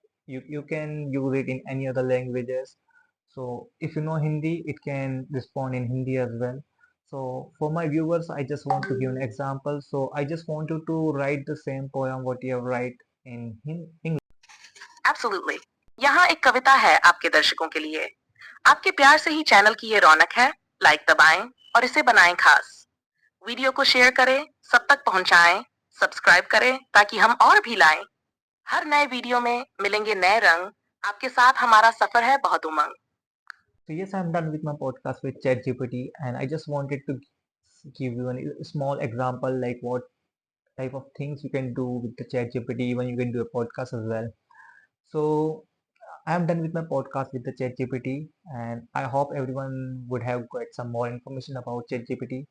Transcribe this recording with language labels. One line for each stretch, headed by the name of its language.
English: You can use it in any other languages. So if you know Hindi, it can respond in Hindi as well. So for my viewers, I just want to give an example. So I just want you to write the same poem what you have write in English. Absolutely.
Hindi: यहाँ एक कविता है आपके दर्शकों के लिए. आपके प्यार से ही चैनल की ये रौनक है. लाइक दबाएं और इसे बनाएं खास. वीडियो को शेयर करें, सब तक पहुंचाएं, सब्सक्राइब करें ताकि हम और भी लाएं. हर नए वीडियो में मिलेंगे नए रंग. आपके साथ हमारा सफर है बहुत उमंग.
English: So yes, I'm done with my podcast with ChatGPT, and I just wanted to give you a small example like what type of things you can do with the ChatGPT. Even you can do a podcast as well. So I'm done with my podcast with the ChatGPT, and I hope everyone would have got some more information about ChatGPT.